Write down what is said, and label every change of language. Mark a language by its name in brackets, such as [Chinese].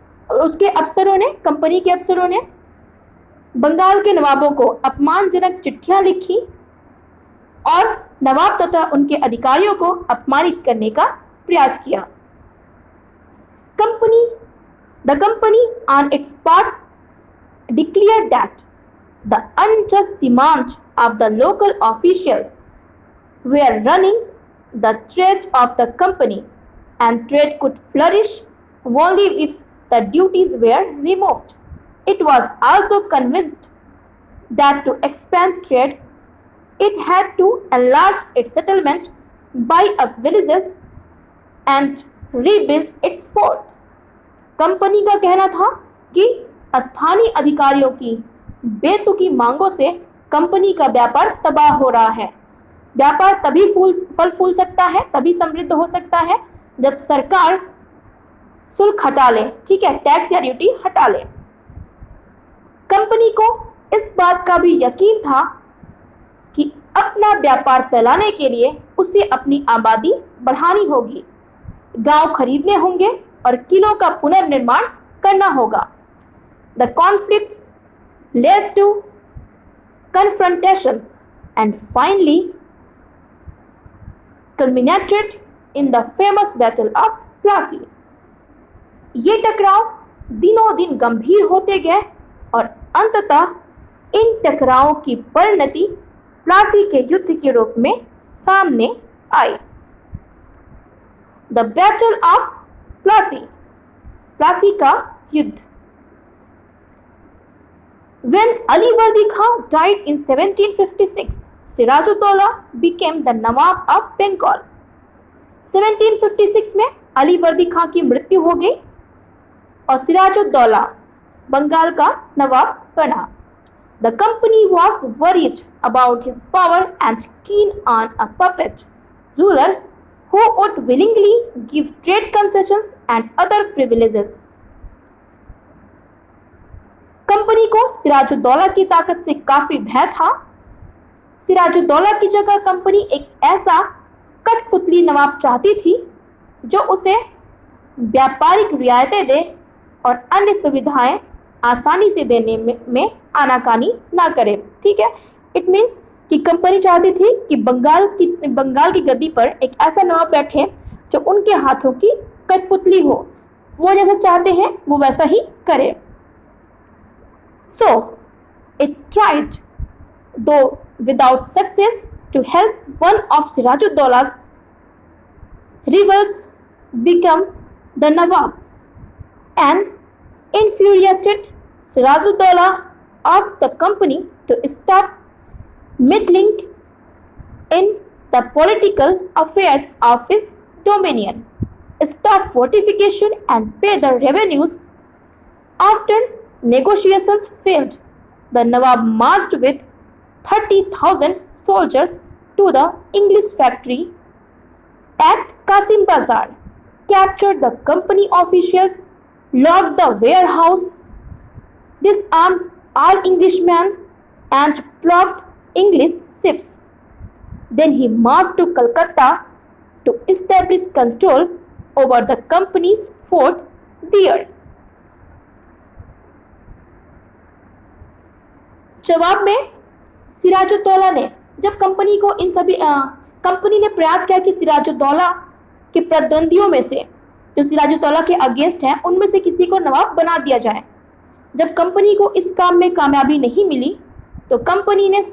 [Hindi] Company के अफसरों ने बंगाल के नवाबों को अपमानजनक चिट्ठियां लिखी और नवाब तथा उनके अधिकारियों को अपमानित करने का प्रयास किया। [English] The company on its part declared that the unjust demands of the local officials were running the trade of the company, and trade could flourish only if the duties were removed. It was also convinced that to expand trade, it had to enlarge its settlement, buy up villages, and rebuild its fort. [Hindi] Company का कहना था कि स्थानीय अधिकारियों की बेतुकी मांगों से company का व्यापार तबाह हो रहा है। व्यापार तभी फल फूल सकता है, तभी समृद्ध हो सकता है जब सरकार शुल्क हटा ले, ठीक है, टैक्स या ड्यूटी हटा ले। कंपनी को इस बात का भी यकीन था कि अपना व्यापार फैलाने के लिए उसे अपनी आबादी बढ़ानी होगी, गांव खरीदने होंगे और किलों का पुनर्निर्माण करना होगा। [English] The conflicts led to confrontations and finally culminated in the famous Battle of Plassey. [Hindi] ये टकराव दिनों दिन गंभीर होते गए और अंततः इन टकरावों की परिणति प्लासी के युद्ध के रूप में सामने आई। [English] the battle of Plassey, [Hindi] Plassey का युद्ध। [English] When Ali Vardi Khan died in 1756, Sirajuddaula became the Nawab of Bengal. [Hindi] 1756 में अली वर्दी खां की मृत्यु हो गई और सिराजुद्दौला बंगाल का नवाब बना। [English] The company was worried about his power and keen on a puppet ruler who would willingly give trade concessions and other privileges. [Hindi] Company को सिराजुद्दौला की ताकत से काफी भय था। सिराजुद्दौला की जगह कंपनी एक ऐसा कठपुतली नवाब चाहती थी जो उसे व्यापारिक रियायतें दे और अन्य सुविधाएं आसानी से देने में आनाकानी ना करे, ठीक है। [English] it means [Hindi] कि कंपनी चाहती थी कि बंगाल की गद्दी पर एक ऐसा नवाब बैठे जो उनके हाथों की कठपुतली हो, वो जैसा चाहते हैं वो वैसा ही करे। [English] So it tried, though without success, to help one of Sirajuddola's rivals become the Nawab. An infuriated Sirajuddaulah asked the company to stop meddling in the political affairs of his dominion, stop fortification and pay the revenues. After negotiations failed, the Nawab marched with 30,000 soldiers to the English factory at Qasim Bazar, captured the company officials, locked the warehouse, disarmed all Englishmen, and blocked English ships. Then he marched to Calcutta to establish control over the company's fort there. [Hindi] जवाब में सिराजुद्दौला ने जब company ने प्रयास किया कि सिराजुद्दौला के प्रतिद्वंदियों में से जो सिराजुद्दौला के [English] against [Hindi] हैं उनमें से किसी को नवाब बना दिया जाए। जब कंपनी को इस काम में कामयाबी नहीं मिली तो कंपनी